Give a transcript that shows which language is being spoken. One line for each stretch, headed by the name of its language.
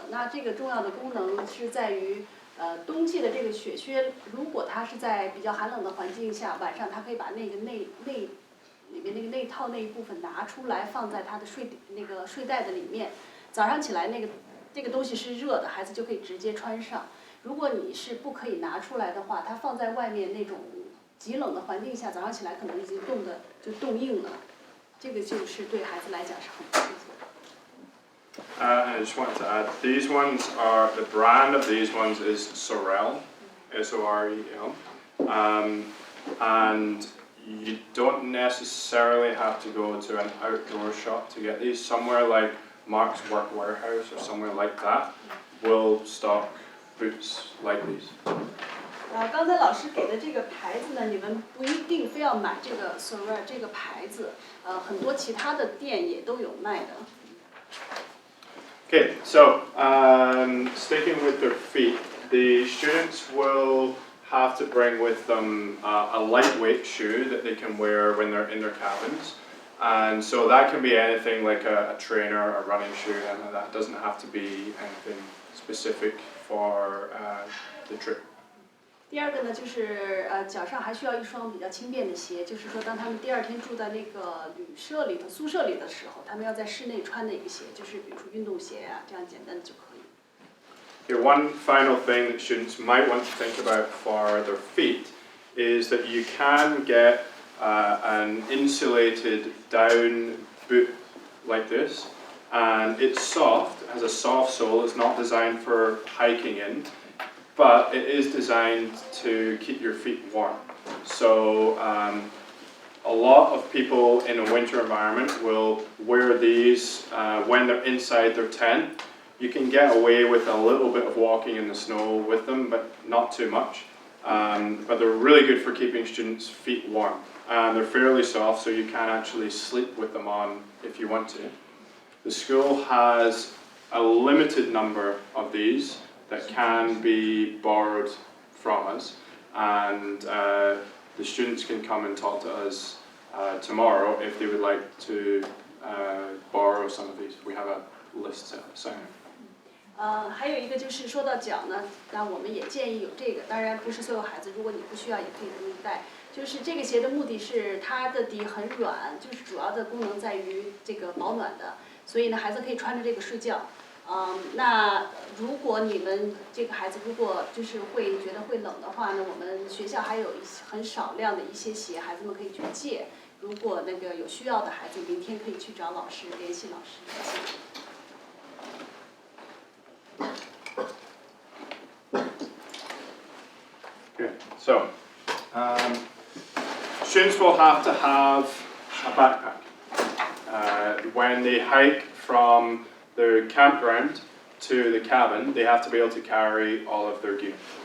Chinese: 那这个重要的功能是在于，冬季的这个雪靴，如果它是在比较寒冷的环境下，晚上它可以把那个里面那个内套那一部分拿出来，放在它的睡袋的里面。早上起来这个东西是热的，孩子就可以直接穿上。如果你是不可以拿出来的话，它放在外面那种极冷的环境下，早上起来可能已经冻硬了，这个就是对孩子来讲是很不适的。
English: I just wanted to add, these ones are, the brand of these ones is Sorel, S-O-R-E-L, and you don't necessarily have to go to an outdoor shop to get these. Somewhere like Mark's Work Warehouse or somewhere like that will stock boots like these.
Chinese: 刚才老师给的这个牌子呢，你们不一定非要买这个 Sorel 这个牌子，很多其他的店也都有卖的。
English: Okay, so sticking with their feet, the students will have to bring with them a lightweight shoe that they can wear when they're in their cabins. And so that can be anything like a trainer, a running shoe, and that doesn't have to be anything specific for the trip.
Chinese: 第二个呢，就是脚上还需要一双比较轻便的鞋，就是说当他们第二天住在那个宿舍里的时候，他们要在室内穿的一个鞋，就是比如说运动鞋啊，这样简单的就可以。
English: Okay, one final thing that students might want to think about for their feet is that you can get an insulated down boot like this, and it's soft, it has a soft sole, it's not designed for hiking in, but it is designed to keep your feet warm. So a lot of people in a winter environment will wear these when they're inside their tent. You can get away with a little bit of walking in the snow with them, but not too much. But they're really good for keeping students' feet warm. And they're fairly soft, so you can actually sleep with them on if you want to. The school has a limited number of these that can be borrowed from us, and the students can come and talk to us tomorrow if they would like to borrow some of these. We have a list set aside.
Chinese: 还有一个就是说到脚呢，那我们也建议有这个，当然不是所有孩子，如果你不需要也可以不用带。就是这个鞋的目的是它的底很软，就是主要的功能在于这个保暖的，所以呢孩子可以穿着这个睡觉。那如果你们这个孩子如果就是觉得会冷的话呢，我们学校还有很少量的一些鞋，孩子们可以去借。如果那个有需要的孩子，明天可以去找老师联系老师。
English: Okay, so students will have to have a backpack. When they hike from their campground to the cabin, they have to be able to carry all of their gear.